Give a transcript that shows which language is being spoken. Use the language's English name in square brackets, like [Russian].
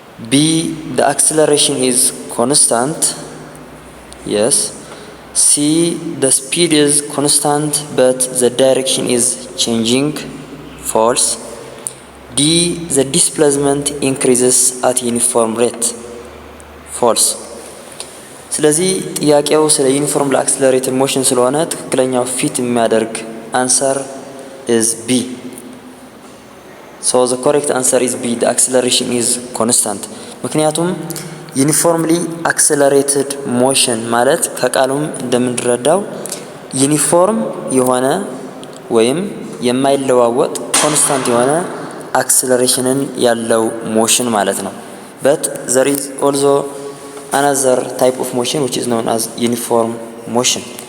[English] B the acceleration is constant. Yes. C the speed is constant but the direction is changing. False. D the displacement increases at uniform rate. False. [Amharic] ስለዚህ ጥያቄው ስለ ዩኒፎርም አክሰለሬትድ ሞሽን ስለሆነ ትክክለኛው ፊት የሚያደርግ [English] answer is B. So the correct answer is B. The acceleration is constant. [Amharic] ምክንያቱም ዩኒፎርምሊ አክሰለሬትድ ሞሽን ማለት ከቃሉም እንደምንረዳው ዩኒፎርም የሆነ ወይም የማይለዋወጥ ኮንስታንት የሆነ አክሰለሬሽንን ያለው ሞሽን ማለት ነው። [English] But there is also another type of motion which is known as uniform motion.